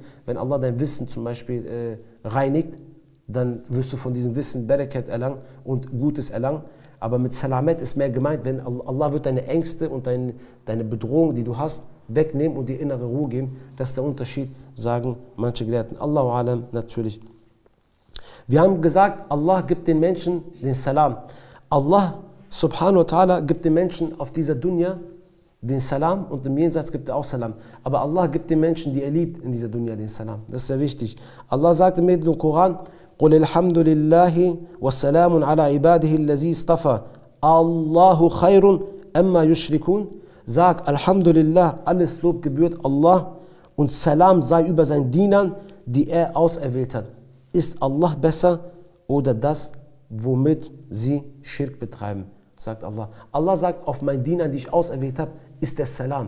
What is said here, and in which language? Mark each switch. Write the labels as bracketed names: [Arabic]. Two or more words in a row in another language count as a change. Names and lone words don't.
[German] Wenn Allah dein Wissen zum Beispiel reinigt, dann wirst du von diesem Wissen Barakat erlangen und Gutes erlangen. Aber mit Salamet ist mehr gemeint, wenn Allah wird deine Ängste und deine Bedrohung, die du hast, wegnehmen und dir innere Ruhe geben. Das ist der Unterschied, sagen manche Gelehrten. [Arabic] الله أعلم [German] natürlich. Wir haben gesagt, Allah gibt den Menschen den Salam. Allah [Arabic] سبحانه وتعالى [German] gibt den Menschen auf dieser Dunya den Salam und im Jenseits gibt er auch Salam. Aber Allah gibt den Menschen, die er liebt, in dieser Dunya den Salam. Das ist sehr wichtig. Allah sagt im Koran, [Arabic] قُلِ الْحَمْدُ لِلَّهِ وَالسَّلَامٌ عَلَى عِبَادِهِ الَّذِي اصْطَفَى آلله خير أما يشركون. [German] Sag, Alhamdulillah, alles Lob gebührt Allah und Salam sei über seinen Dienern, die er auserwählt hat. Ist Allah besser oder das, womit sie Schirk betreiben, sagt Allah. Allah sagt, auf meinen Dienern, die ich auserwählt habe, ist der Salam.